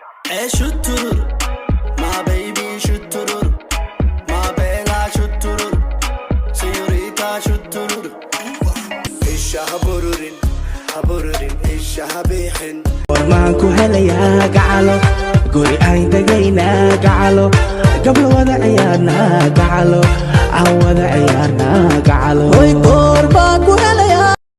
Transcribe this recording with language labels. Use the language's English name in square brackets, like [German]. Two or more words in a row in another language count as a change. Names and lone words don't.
[English] Eh, shoot to the, my baby, shoot to the, my bella, shoot to the, señorita, shoot to the. [Somali] Isha ha bururin, ha bururin, isha ha bihin. War maan ku helayaa gacalo, guri aan tegaynaa gacalo, gablo wada ciyaarnaa gacalo, aan wada ciyaarnaa gacalo. Hoy, goor baan ku helayaa.